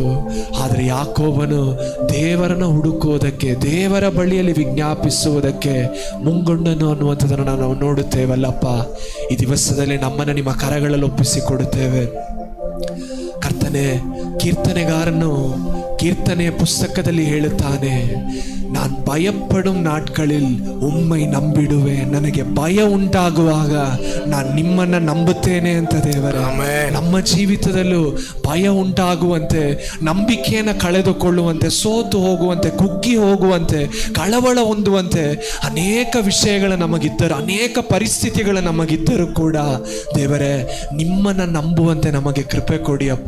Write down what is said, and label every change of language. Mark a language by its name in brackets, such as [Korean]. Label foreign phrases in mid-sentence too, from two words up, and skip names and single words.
[Kannada] ಆದರೆ ಯಾಕೋಬನು ದೇವರನ್ನು ಹುಡುಕುವುದಕ್ಕೆ, ದೇವರ ಬಳಿಯಲ್ಲಿ ವಿಜ್ಞಾಪಿಸುವುದಕ್ಕೆ ಮುಂಗೊಂಡನು ಅನ್ನುವಂಥದ್ದನ್ನು ನಾವು ನೋಡುತ್ತೇವಲ್ಲಪ್ಪ. ಈ ದಿವಸದಲ್ಲಿ ನಮ್ಮನ್ನು ನಿಮ್ಮ ಕರಗಳಲ್ಲಿ ಒಪ್ಪಿಸಿಕೊಡುತ್ತೇವೆ ಕರ್ತನೆ. ಕೀರ್ತನೆಗಾರನು ಕೀರ್ತನೆಯ ಪುಸ್ತಕದಲ್ಲಿ ಹೇಳುತ್ತಾನೆ, [Tamil] நான் பயப்படும் நாட்களில் உம்மை ನಂಬಿಡುವೆ. [Kannada] ನನಗೆ ಭಯ ಉಂಟಾಗುವಾಗ ನಾನು ನಿಮ್ಮನ್ನು ನಂಬುತ್ತೇನೆ ಅಂತ ದೇವರೇ. ನಮ್ಮ ಜೀವಿತದಲ್ಲೂ ಭಯ ಉಂಟಾಗುವಂತೆ, ನಂಬಿಕೆಯನ್ನು ಕಳೆದುಕೊಳ್ಳುವಂತೆ, ಸೋತು ಹೋಗುವಂತೆ, ಕುಗ್ಗಿ ಹೋಗುವಂತೆ, ಕಳವಳ ಹೊಂದುವಂತೆ ಅನೇಕ ವಿಷಯಗಳು ನಮಗಿದ್ದರು, ಅನೇಕ ಪರಿಸ್ಥಿತಿಗಳು ನಮಗಿದ್ದರೂ ಕೂಡ ದೇವರೇ, ನಿಮ್ಮನ್ನು ನಂಬುವಂತೆ ನಮಗೆ ಕೃಪೆ ಕೊಡಿಯಪ್ಪ.